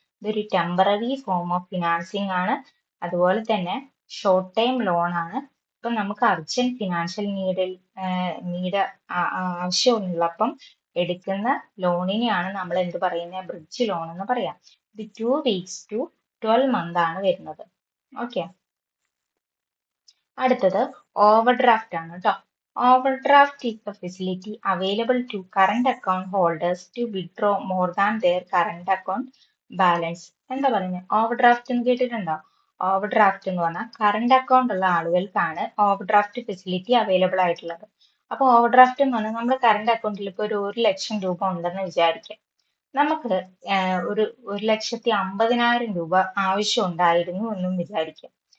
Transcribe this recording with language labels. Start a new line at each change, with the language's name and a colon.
Malayalam: ഇതൊരു temporary form of financing ആണ്, അതുപോലെ തന്നെ ഷോർട്ട് ടൈം ലോൺ ആണ്. ഇപ്പൊ നമുക്ക് അർജന്റ് ഫിനാൻഷ്യൽ നീഡ് ആവശ്യമുള്ളപ്പം എടുക്കുന്ന ലോണിനെയാണ് നമ്മൾ എന്ത് പറയുന്നത്, ബ്രിഡ്ജ് ലോൺ എന്ന് പറയാം. ഇത്
English: 2 weeks to 12 months
Malayalam: ആണ് വരുന്നത്. ഓക്കെ. അടുത്തത് ഓവർ ഡ്രാഫ്റ്റ് ആണ് കേട്ടോ.
English: over draft is the facility available to current account holders to withdraw more than their current account
Malayalam: balance. എന്താ പറയുന്നത്? ഓവർ ഡ്രാഫ്റ്റ് എന്ന് കേട്ടിട്ടുണ്ടോ? ഓവർ ഡ്രാഫ്റ്റ് എന്ന് പറഞ്ഞാൽ കറണ്ട് അക്കൗണ്ട് ഉള്ള ആളുകൾക്കാണ് ഓവർ ഡ്രാഫ്റ്റ് ഫെസിലിറ്റി അവൈലബിൾ ആയിട്ടുള്ളത്. അപ്പോൾ ഓവർ ഡ്രാഫ്റ്റ് എന്ന് പറഞ്ഞാൽ നമ്മുടെ കറണ്ട് അക്കൗണ്ടിൽ ഇപ്പോൾ ഒരു 1,00,000 രൂപ ഉണ്ടെന്ന് വിചാരിക്കാം. നമുക്ക് ഒരു 1,50,000 രൂപ ആവശ്യം ഉണ്ടായിരുന്നു എന്നും വിചാരിക്കാം.